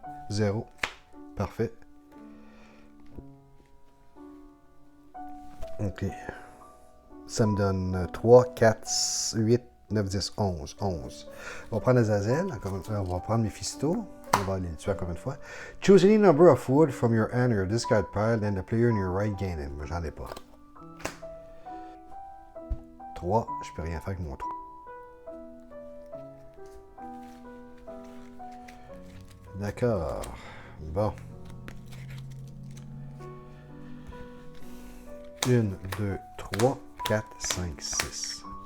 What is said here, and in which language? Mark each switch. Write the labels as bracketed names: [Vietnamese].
[French] 0. Parfait. OK. Ça me donne 3, 4, 8, 9, 10, 11. 11. On va prendre Azazel. On va prendre Mephisto. On va aller le tuer encore une fois. [English] Choose any number of wood from your hand or discard pile, and the player in your right gain it. [French] Moi, j'en ai pas. 3. Je peux rien faire avec mon 3. D'accord. Bon. 1, 2, 3, 4, 5, 6.